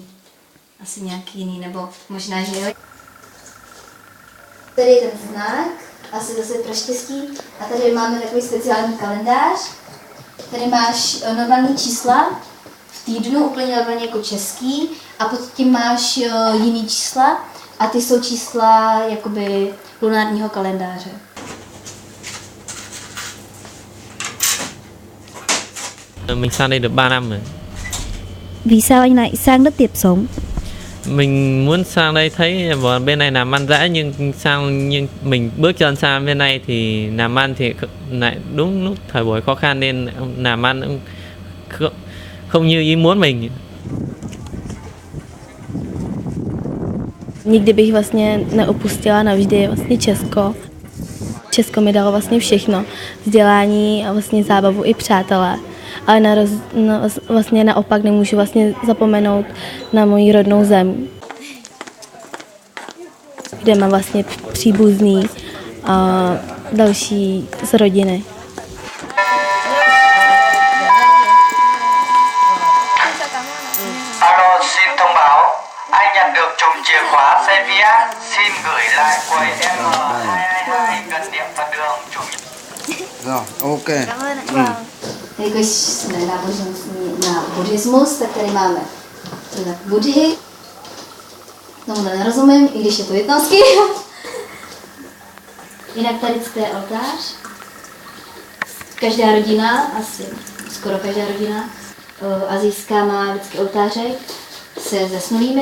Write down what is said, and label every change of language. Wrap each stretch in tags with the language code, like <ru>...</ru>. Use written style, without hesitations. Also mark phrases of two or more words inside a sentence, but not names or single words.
<cs>Asi nějaký jiný, nebo možná, že jo. Tady je ten znak, asi zase pro štěstí. A tady máme takový speciální kalendář. Tady máš normální čísla v týdnu, úplně normálně jako český. A pod tím máš jiný čísla a ty jsou čísla jakoby lunárního kalendáře.</cs> <vi>Mình sang đây được 3 năm rồi. Vì sao anh lại sang đất Tiệp sống? Mình muốn sang đây thấy bên này làm ăn dễ, nhưng mình bước chân sang bên này thì làm ăn thì lại đúng lúc thời buổi khó khăn nên làm ăn cũng không như ý muốn mình.</vi> <cs>Nikdy bych vlastně neopustila navždy vlastně Česko. Česko mi dalo vlastně všechno, vzdělání a vlastně zábavu i přátelé. Ale vlastně naopak nemůžu vlastně zapomenout na moji rodnou zem, kde mám vlastně příbuzný a další z rodiny.</cs> <vi>Alo, xin thông báo, anh nhận được chùm chìa khóa xe Viet, xin gửi lại quầy M222 gần điểm Phật đường chủ. Rồi, ok. Cảm ơn ạ.</vi> <cs>Jelikož jsme na buddhismus, tak tady máme buddhy. Tomu nerozumím, i když je to vietnamsky. Jinak tady je oltář. Každá rodina, asi skoro každá rodina asijská má vždycky oltářek se zesnulými.</cs>